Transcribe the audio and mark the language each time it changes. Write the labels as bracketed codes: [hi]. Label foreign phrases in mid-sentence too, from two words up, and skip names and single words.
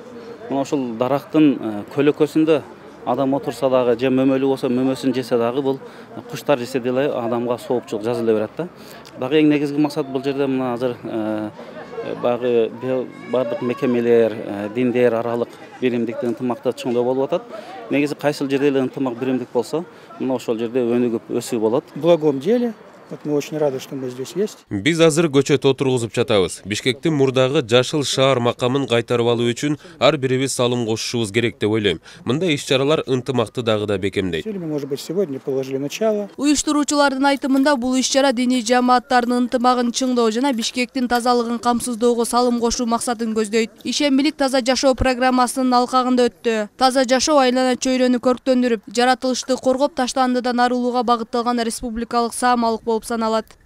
[ky] Мына ошол дарактын көлөкөсүндө адам отурса дагы, же мөмөлүү болсо мөмөсүн жесе дагы бул куштар жесе деле адамга соопчулук жазыла берет да. Дагы эң негизги максат бул жерде мына азыр бардык мекемелер, диндер аралык биримдикти ынтымакты чоңдоо болуп атат. Негизи кайсыл жерде эле ынтымак биримдик болсо, мына ошол жерде өнүгүп өсүү болот. [ru] В благом деле. Вот мы очень рады, что мы здесь есть. [ky] Биз азыр көчөт отургузуп жатабыз. Бишкектин мурдагы жашыл шаар макамын кайтарып алуу үчүн ар бирибиз салым кошушубуз керек деп ойлойм. Мындай иш-чаралар ынтымакты дагы да бекемдейт. [ru] Может быть, сегодня положили начало. [ky] Уюштуруучулардын айтымында бул иш-чара диний жамааттардын ынтымагын чыңдоо жана Бишкектин тазалыгын камсыздоого салым кошуу максатын көздөйт. Ишембилик таза жашоо программасынын алкагында өттү. Таза жашоо айлана чөйрөнү көрктөндүрүп, жаратылышты коргоп, таштандыдан арылууга багытталган республикалык саамалык болуп саналат.